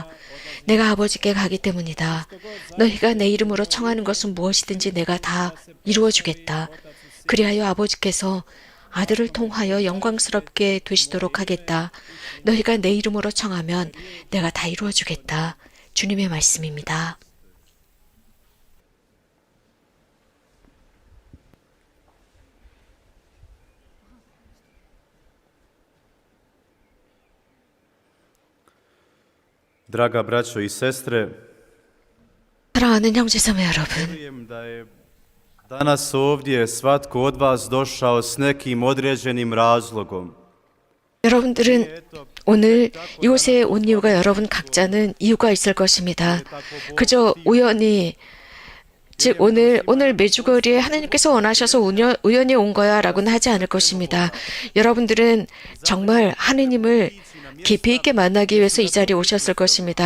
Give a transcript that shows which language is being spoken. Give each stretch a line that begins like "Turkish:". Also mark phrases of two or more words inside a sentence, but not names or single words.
Korean: 내가 아버지께 가기 때문이다. 너희가 내 이름으로 청하는 것은 무엇이든지 내가 다 이루어주겠다. 그리하여 아버지께서 아들을 통하여 영광스럽게 되시도록 하겠다. 너희가 내 이름으로 청하면 내가 다 이루어주겠다. 주님의 말씀입니다.
Croatian: Draga braćo i sestre,
Korean: 사랑하는 형제자매 여러분,
Croatian: vjerujem da je danas ovdje svatko od vas došao s nekim određenim razlogom.
Korean: 여러분들은 오늘 이곳에 온 이유가 여러분 각자는 이유가 있을 것입니다. 그저 우연히 즉 오늘 메주거리에 하나님께서 원하셔서 우연히 온 거야 라고는 하지 않을 것입니다. 여러분들은 정말 하느님을 깊이 있게 만나기 위해서 이 자리에 오셨을 것입니다.